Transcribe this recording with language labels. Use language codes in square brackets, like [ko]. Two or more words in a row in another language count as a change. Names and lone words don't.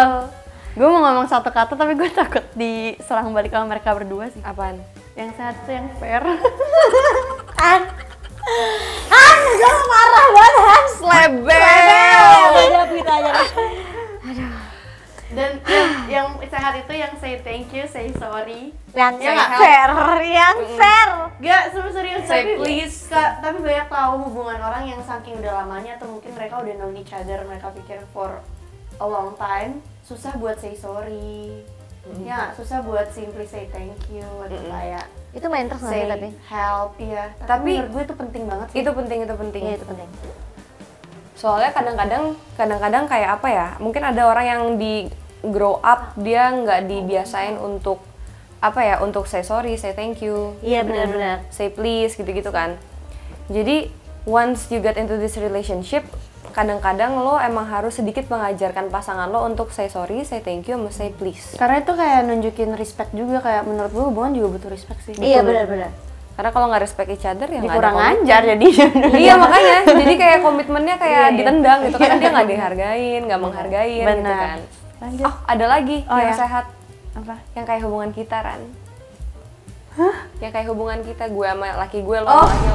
[id] Gue mau ngomong satu kata tapi gue takut diserang balik sama mereka berdua sih. Apaan? Yang sehat tuh yang fair. Han, udah marah banget Han. Lebel. Udah kita aja. Dan yang sehat itu yang [en] say thank you, say sorry. [id] Yang Ya nggak? fair, yang fair. Gak, serius Say tapi please. tapi banyak tahu hubungan orang yang saking udah lamanya atau mungkin mereka udah [en] known each other, [id] mereka pikir [en] for a long time, [id] susah buat [en] say sorry. [id] Ya, susah buat [en] simply say thank you [id] atau kayak Itu main terus say nanti tapi. help ya. Tapi menurut gue itu penting banget sih. Itu penting. Iya itu penting. Soalnya kadang-kadang kayak apa ya? Mungkin ada orang yang di grow up dia nggak dibiasain untuk apa ya? Untuk [en] say sorry, say thank you. [id] Iya benar-benar. [en] Say please [id] gitu-gitu kan. Jadi [en] once you get into this relationship, [id] kadang-kadang lo emang harus sedikit mengajarkan pasangan lo untuk [en] say sorry, say thank you, [id] sama [en] say please. [id] Karena itu kayak nunjukin respect juga, kayak menurut gue hubungan juga butuh respect sih. Iya benar-benar. Karena kalau nggak [en] respect each other [id] ya nggak ada Kurang komitmen. ajar jadi. Iya makanya, jadi kayak komitmennya kayak Iya. ditendang gitu kan, dia nggak dihargain, nggak menghargain gitu Benar. kan. Lanjut. Oh ada lagi Oh, yang ya. sehat, Apa? yang kayak hubungan kita Ran. Yang kayak hubungan kita, gue sama laki gue, lo Oh, sama laki lo.